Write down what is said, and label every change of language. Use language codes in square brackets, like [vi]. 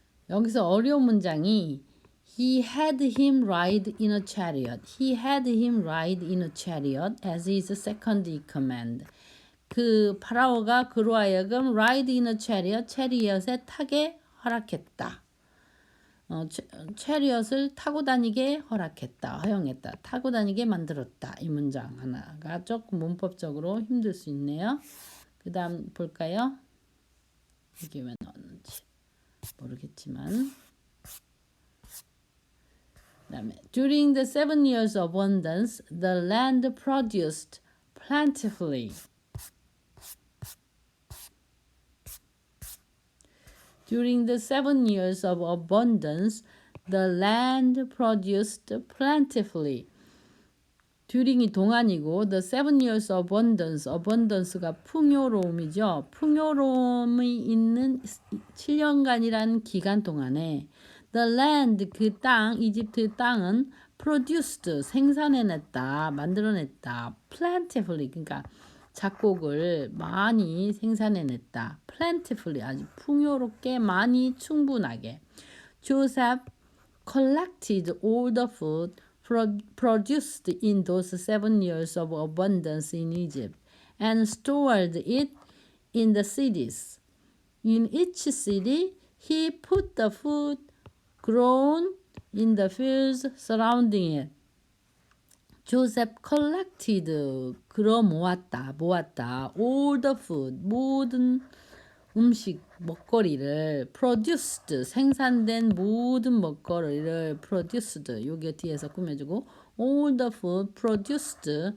[ko] 여기서 어려운 문장이 [en] He had him ride in a chariot. He had him ride in a chariot as his second in command. [ko] 그 파라오가 그로 하여금 [en] ride in a chariot, [ko] 체리엇에 타게 허락했다. 체리엇을 타고 다니게 허용했다. 타고 다니게 만들었다. 이 문장 하나가 조금 문법적으로 힘들 수 있네요. 그 다음 볼까요? 이게 왜 나왔는지 모르겠지만 그다음에 [en] During the 7 years of abundance, the land produced plentifully. During the 7 years of abundance, the land produced plentifully. [ko] during이 동안이고 [en] the 7 years abundance [ko] 가 풍요로움이죠. 풍요로움이 있는 7년간이라는 기간 동안에 [en] the land [ko] 그 땅 이집트 땅은 produced 생산해냈다 만들어냈다 plentifully 그러니까 작곡을 많이 생산해냈다 plentifully 아주 풍요롭게 많이 충분하게 [en] Joseph collected all the food produced in those 7 years of abundance in Egypt and stored it in the cities. In each city, he put the food grown in the fields surrounding it. Joseph collected, [ko] 모았다, [en] all the food, [ko] 모든 음식, 먹거리를 [en] produced, [ko] 생산된 모든 먹거리를 [en] produced, [ko] 여기 뒤에서 꾸며주고 [en] all the food produced